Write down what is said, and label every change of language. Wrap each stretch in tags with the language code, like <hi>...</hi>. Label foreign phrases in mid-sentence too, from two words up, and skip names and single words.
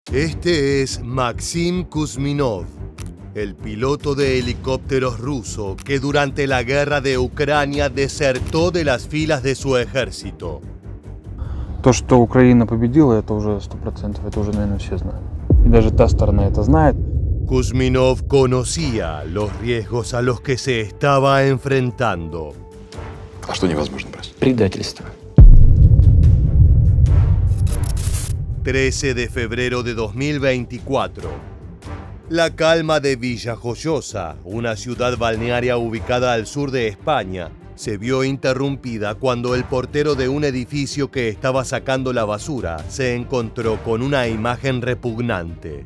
<es>Este es Maxim Kuzminov, el piloto de helicópteros ruso que durante la guerra de Ucrania desertó de las filas de su ejército.</es> <ru>То, что Украина победила, это уже 100%, это уже, наверное, все знают. И даже та сторона это знает.</ru> <es>Kuzminov conocía los riesgos a los que se estaba enfrentando.</es> <ru>А что невозможно бросить? Предательство.</ru> <es>13 de febrero de 2024. La calma de Villajoyosa, una ciudad balnearia ubicada al sur de España, se vio interrumpida cuando el portero de un edificio que estaba sacando la basura se encontró con una imagen repugnante.</es>